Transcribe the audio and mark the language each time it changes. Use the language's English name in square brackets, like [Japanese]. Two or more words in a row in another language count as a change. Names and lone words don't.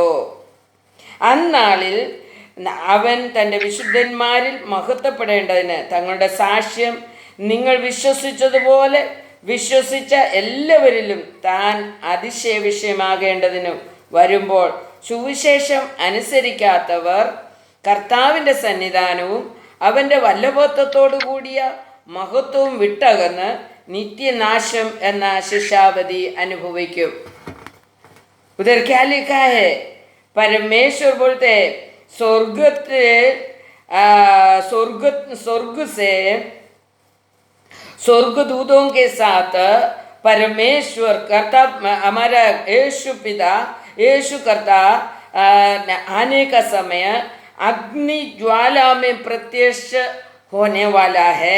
[Malayalam] അന്നാളിൽ അവൻ തൻ്റെ വിശുദ്ധന്മാരിൽ മഹത്വപ്പെടേണ്ടതിന് തങ്ങളുടെ സാക്ഷ്യം നിങ്ങൾ വിശ്വസിച്ചതുപോലെ വിശ്വസിച്ച എല്ലാവരിലും താൻ അതിശയ വിഷയമാകേണ്ടതിനും വരുമ്പോൾ സുവിശേഷം അനുസരിക്കാത്തവർ കർത്താവിൻ്റെ സന്നിധാനവും അവൻ്റെ വല്ലഭത്വത്തോടു കൂടിയ മഹത്വവും വിട്ടകന്ന് നിത്യനാശം എന്ന ശിക്ഷാവധി അനുഭവിക്കും. [Hindi] उधर क्या लिखा है? परमेश्वर बोलते हैं स्वर्ग स्वर्ग से स्वर्गदूतों के साथ परमेश्वर करता, हमारा यीशु पिता, यीशु करता आने का समय अग्नि ज्वाला में प्रत्यक्ष होने वाला है।